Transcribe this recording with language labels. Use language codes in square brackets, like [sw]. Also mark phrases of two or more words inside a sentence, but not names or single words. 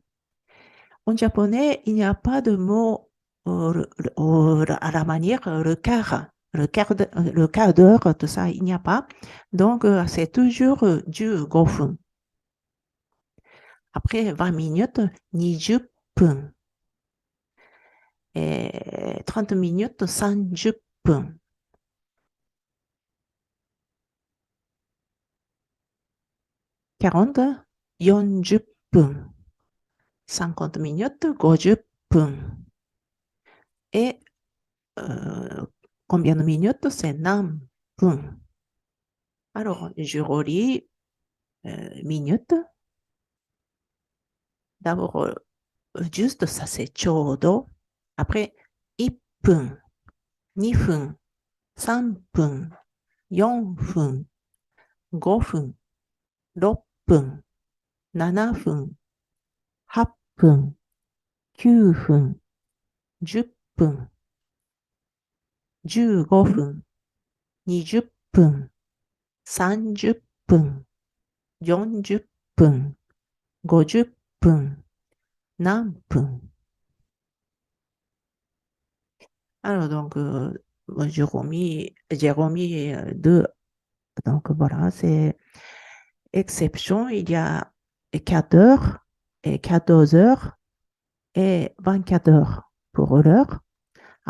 [fr] En japonais, il n'y a pas de mot à la manière le quart d'heure, tout ça, il n'y a pas. Donc, c'est toujours 15分. Après 20 minutes, 20分. Et 30 minutes, 30 分. 40, 40分. 50 minutes, 50分. Et combien de minutes? C'est 何分. Alors, je relis minutes. D'abord, juste ça, c'est ちょうど. [ja] Après, 1分、2分、3分、4分、5分、6分、7分、8分、9分、10分、15分、20分、30分、40分、50分、何分. [fr] Alors, donc, moi, j'ai remis deux. Donc, voilà, c'est exception. Il y a 4 heures et 14 heures et 24 heures pour l'heure.